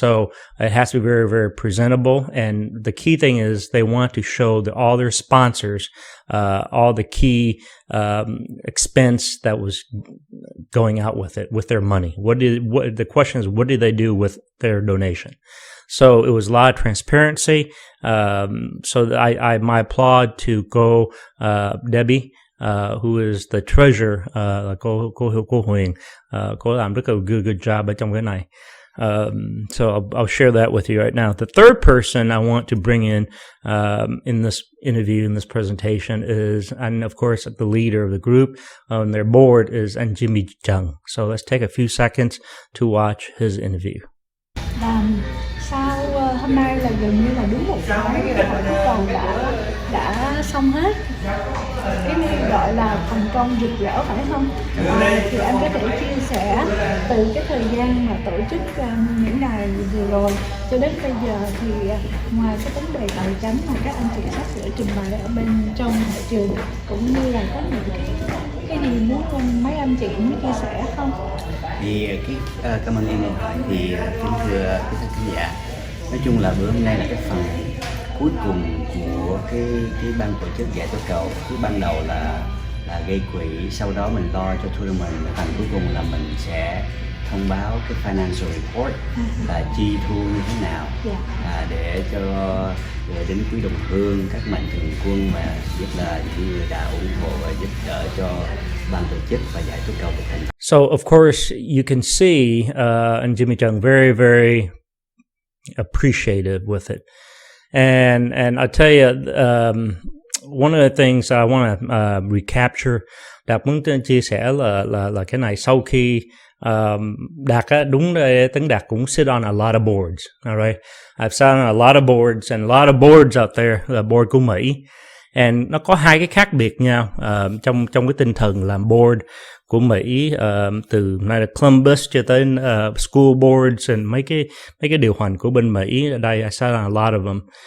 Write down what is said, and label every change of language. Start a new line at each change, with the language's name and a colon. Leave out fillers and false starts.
English: So it has to be very, very presentable. And the key thing is they want to show all their sponsors, all the key expense that was going out with it, with their money. The question is, what did they do with their donation? So it was a lot of transparency. So my applaud to Debbie, who is the treasurer,
Vietnamese: cô Huyền, cô làm rất là
English: good job
Vietnamese: ở trong cái này.
English: So I'll share that with you right now. The third person I want to bring in this interview, in this presentation is, and of course the leader of the group on their board is anh Jimmy Chung. So let's take a few seconds to watch his interview.
Vietnamese: Sau hôm nay là gần như là đúng một tháng rồi hội cuối cầu đã xong hết. Cái này gọi là thành công rực rỡ phải không? Thì anh có thể chia sẻ từ cái thời gian mà tổ chức những ngày vừa rồi cho đến bây giờ thì ngoài cái vấn đề tài chính mà các anh chị sắp sửa trình bày ở bên trong hội trường, cũng như là có những cái gì muốn mấy anh chị muốn chia sẻ không? Thì cảm ơn em hỏi. Thì kính thưa quý khán giả, nói chung là bữa hôm nay là cái phần cuối cùng của cái ban tổ chức giải tố cầu. Cứ ban đầu là gây quỹ, sau đó mình lo cho tournament, phần cuối cùng là mình sẽ thông báo cái financial report là chi thu như thế nào, để cho đến quý đồng hương, các mạnh thường quân mà rất là những người đã ủng hộ và giúp đỡ cho ban tổ chức và giải tố cầu được thành.
English: So of course you can see and Jimmy Chung very, very appreciative with it. And I tell you, one of the things I want to recapture,
Vietnamese: Đạt muốn chia sẻ là cái này. Sau khi Đạt đúng Tấn Đạt cũng
English: sit on a lot of boards, all right? I've sat on a lot of boards and a lot of boards out there,
Vietnamese: là board của Mỹ. And nó có hai cái khác biệt nhau trong cái tinh thần làm board của Mỹ, từ này là Columbus cho tới
English: school boards and
Vietnamese: mấy cái điều hành của bên Mỹ. Ở đây
English: I sat on a lot of them.